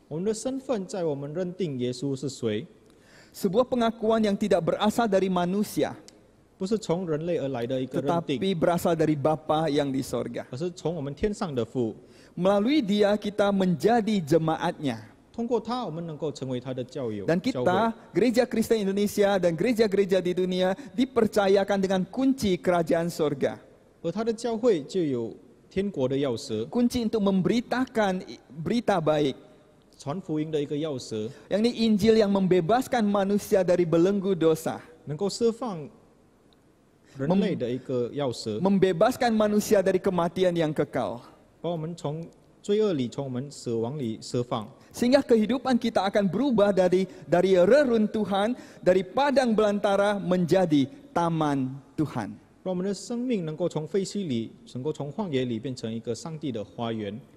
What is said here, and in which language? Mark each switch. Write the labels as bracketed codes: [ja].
[zh] 我们的身份在我们认定耶稣是谁， [id] Sebuah pengakuan yang tidak berasal dari manusia, [zh] 不是从人类而来的一个认定， [id] tetapi berasal dari Bapa yang di sorga. [zh] 而是从我们天上的父。 [id] Melalui dia kita menjadi jemaatnya. [zh] 通过他，我们能够成为他的教友。 [id] Dan [zh] 教会 [id] kita, Gereja Kristen Indonesia dan gereja-gereja di dunia dipercayakan dengan kunci kerajaan sorga. [zh] 而他的教会就有天国的钥匙， [id] Kunci untuk memberitakan berita baik. [zh] 传福音的一个钥匙， [id] Yang ini Injil yang membebaskan manusia dari belenggu dosa. [zh] 能够释放人类的一个钥匙， [id] Membebaskan manusia dari kematian yang kekal. [zh] 把我们从罪恶里、从我们死亡里释放。 [id] Sehingga kehidupan kita akan berubah dari reruntuhan, dari padang belantara menjadi taman Tuhan. [zh] 让我们的生命能够从废墟里，能够从旷野里变成一个上帝的花园。